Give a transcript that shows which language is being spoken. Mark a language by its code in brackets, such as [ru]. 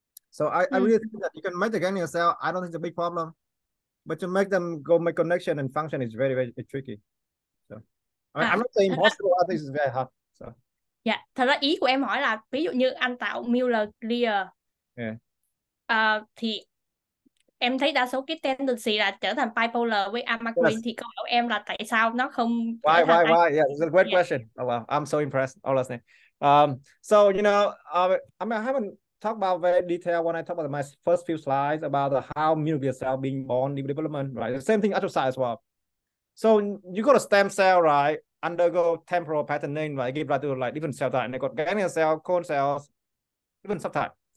[en] So I really think that you can make the ganglion cell. I don't think it's a big problem, but to make them go make connection and function is very, very tricky. So I'm not saying impossible. I think it's very hard. So [vi] dạ, thật ra ý của em hỏi là ví dụ như anh tạo Miller glial, thì em thấy đa số cái tendency là trở thành bipolar với amacrine, thì câu hỏi em là tại sao nó không trở thành [en] why? Yeah, it's a great question. Oh wow, I'm so impressed. Honestly. So I haven't talked about very detail when I talk about my first few slides about how Miller cell being born in development, right? The same thing outside as well. So you got a stem cell, right? Undergo temporal patterning, right? Give rise to like different cell types. They got ganglion cell, cone cells, different subtypes.